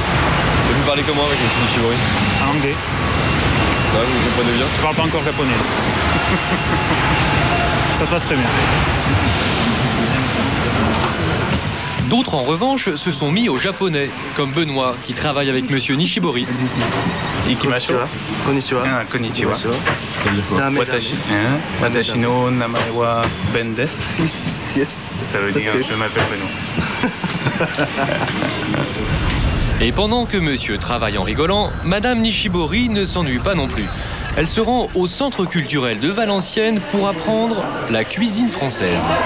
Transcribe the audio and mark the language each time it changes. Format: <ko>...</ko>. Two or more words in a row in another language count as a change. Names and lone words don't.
<fr>Et vous parlez comment avec M. Nishibori? En anglais. Ça, vous comprenez bien? Je parle pas encore japonais. Ça se passe très bien. D'autres, en revanche, se sont mis au japonais, comme Benoît, qui travaille avec M. Nishibori. Ikimasho.</fr> <ja>こんにちは。こんにちは。私の名前はBenです.</ja> <fr>Ça veut dire je m'appelle Benoît. Et pendant que monsieur travaille en rigolant, Madame Nishibori ne s'ennuie pas non plus. Elle se rend au centre culturel de Valenciennes pour apprendre la cuisine française.</fr>